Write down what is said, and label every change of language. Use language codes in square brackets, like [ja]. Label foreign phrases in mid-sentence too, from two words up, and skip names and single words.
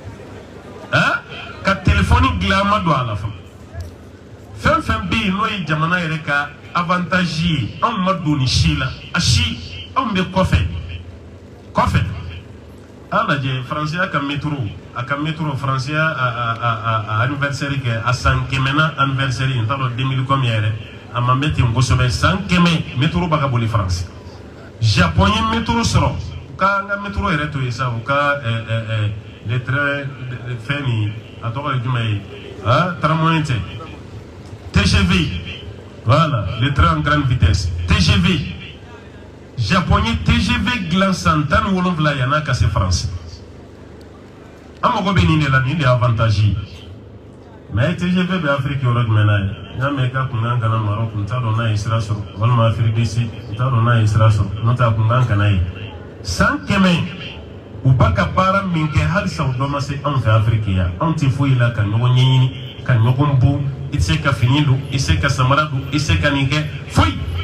[bm] ka téléphone dilan an ma don a la fɔlɔ fɛn fɛn bɛ yen n'o ye jamana yɛrɛ ka avantage ye anw ma don ni si la a si anw bɛ kɔfɛ a lajɛ faransiya ka métro faransiya a anniversaire kɛ a san 100 anniversaire n t'a dɔn 2000 comme yɛrɛ a ma mɛ ten kosɛbɛ san 100 métro b'a ka boli faransi Japon ye métro sɔrɔ u ka an ka métro yɛrɛ to yen sa u ka [fr] les trains [bm] fɛn nin a tɔgɔ ye jumɛn ye tramway tɛ TGV voilà [fr] les trains en grande vitesse [bm] TGV Japon ye TGV dilan san 17 yan'a ka se faransi an mago bɛ nin de la nin de ye avantage ye mais TGV bɛ Afrique yɔrɔ jumɛn na ye n y'a mɛn i ka kunkan kana Maroc n t'a dɔn n'a ye sira sɔrɔ walima Afrique du Sud n t'a dɔn n'a ye sira sɔrɔ n'o tɛ a kunkan kana ye san 100 u b'a ka baara min kɛ halisa o dɔ ma se anw fɛ Afrique yan anw tɛ foyi la ka ɲɔgɔn ɲɛɲini ka ɲɔgɔn bon i tɛ se ka fini don i tɛ se ka samara don i tɛ se ka nin kɛ foyi